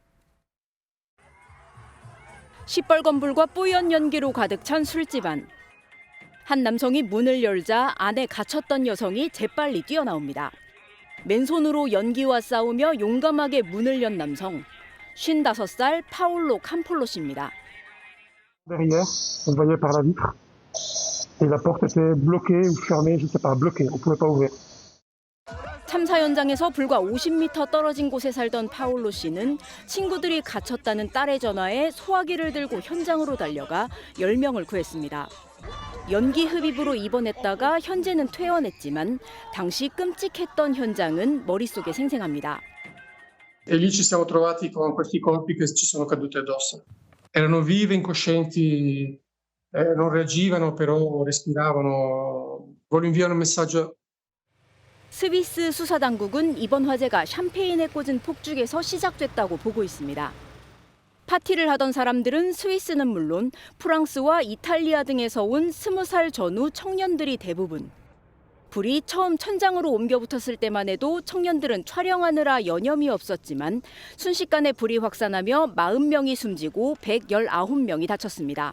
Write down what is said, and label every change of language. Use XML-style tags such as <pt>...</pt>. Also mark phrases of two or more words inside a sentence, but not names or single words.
<ko>시뻘건 불과 뽀얀 연기로 가득 찬 술집 안. 한 남성이 문을 열자 안에 갇혔던 여성이 재빨리 뛰어나옵니다. 맨손으로 연기와 싸우며 용감하게 문을 연 남성. 55살 파올로 캄폴로 씨입니다.</ko> <fr>Derrière, on voyait par la vitre. Et la porte était bloquée ou fermée, je sais pas, bloquée. On pouvait pas ouvrir.</fr> <ko>참사 현장에서 불과 50m 떨어진 곳에 살던 파올로 씨는 친구들이 갇혔다는 딸의 전화에 소화기를 들고 현장으로 달려가 10명을 구했습니다. 연기 흡입으로 입원했다가 현재는 퇴원했지만 당시 끔찍했던 현장은 머릿속에 생생합니다.</ko> <it>E lì ci siamo trovati con questi colpi che ci sono caduti addosso. Erano vive, incoscienti, non reagivano, però respiravano. Voglio inviare un messaggio.</it> <ko>스위스 수사당국은 이번 화재가 샴페인에 꽂은 폭죽에서 시작됐다고 보고 있습니다. 파티를 하던 사람들은 스위스는 물론 프랑스와 이탈리아 등에서 온 20살 전후 청년들이 대부분. 불이 처음 천장으로 옮겨 붙었을 때만 해도 청년들은 촬영하느라 여념이 없었지만 순식간에 불이 확산하며 40명이 숨지고 119명이 다쳤습니다.</ko>